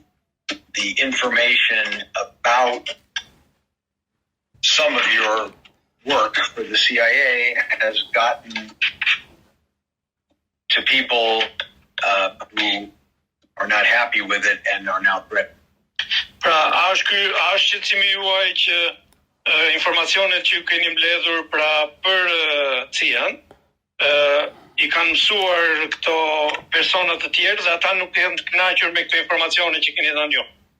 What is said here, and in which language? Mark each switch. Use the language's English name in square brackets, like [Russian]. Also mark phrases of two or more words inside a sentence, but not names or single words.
[English] the information about some of your work for the CIA has gotten to people who are not happy with it and are now threatened. [Albanian] Pra, a është shqetësimi juaj që informacionet që keni mbledhur pra për CIA-n i kanë mësuar këto persona të tjerë dhe ata nuk janë të kënaqur me këto informacione që keni dhënë ju.